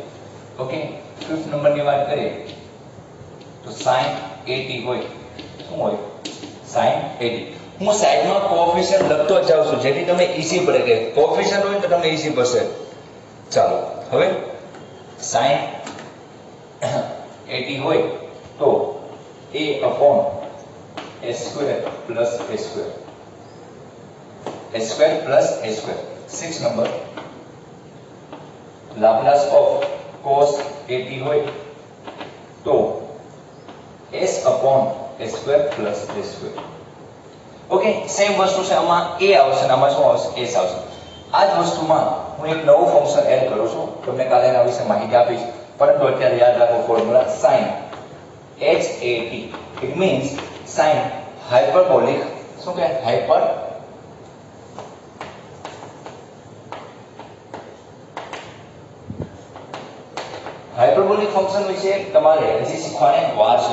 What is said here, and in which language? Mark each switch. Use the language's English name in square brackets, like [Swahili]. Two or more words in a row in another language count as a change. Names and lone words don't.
[Gujarati] ઓકે, ફિફ્થ નંબરની વાત કરીએ તો sin 80 હોય શું હોય sin 80. હું સાઈડમાં કોએફિશિયન્ટ લખતો જ જાઉં છું જેથી તમે ઈઝી પડે કે કોએફિશિયન્ટ હોય તો તમને ઈઝી પડશે. ચાલો હવે sin 80 હોય તો [English] a upon s square plus a square plus a square. 6 number Laplace of cos 80 [Gujarati] હોય તો [English] s upon a square plus a square. [Gujarati] ઓકે, સેમ વસ્તુ છે આમાં a આવશે અને આમાં શું આવશે s આવશે. આ જ વસ્તુમાં હું એક નવું ફંક્શન એડ કરું છું, તમને કાલે એના વિશે માહિતી આપીશ, પરંતુ અત્યારે યાદ રાખો ફોર્મ્યુલા sin h a t. [English] it means sin hyperbolic [Gujarati] શું કહે [English] hyperbolic function [Gujarati] વિશે તમારે હજી શીખવાની વાર છે.